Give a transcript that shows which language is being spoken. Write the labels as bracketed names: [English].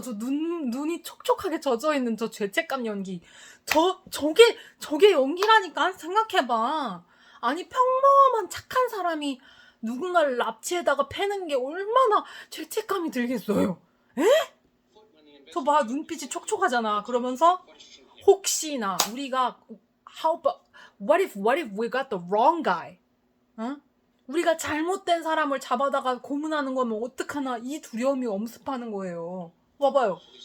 [Korean] 저 눈이 촉촉하게 젖어있는 저 죄책감 연기. 저게 연기라니까. 생각해봐. 아니 평범한 착한 사람이 누군가를 납치에다가 패는 게 얼마나 죄책감이 들겠어요. 에? 저 봐 눈빛이 촉촉하잖아. 그러면서 혹시나 우리가 [English] what if we got the wrong guy? [Korean] 우리가 잘못된 사람을 잡아다가 고문하는 거면 어떡하나 이 두려움이 엄습하는 거예요. 봐봐요.